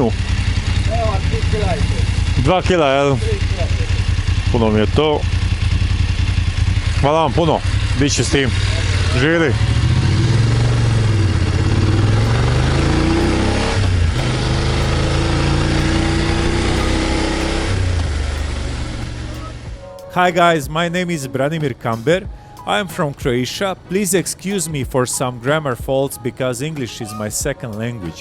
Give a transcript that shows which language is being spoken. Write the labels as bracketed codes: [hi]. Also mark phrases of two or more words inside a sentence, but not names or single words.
[hr] Evo, 3 kila je to. 2 kila, jel? 3 kila. Puno mi je to. Hvala vam puno. Biće s tim. Živjeli. [en] Hi guys, my name is BRANIMIR KAMBER. I am from Croatia. Please excuse me for some grammar faults because English is my second language.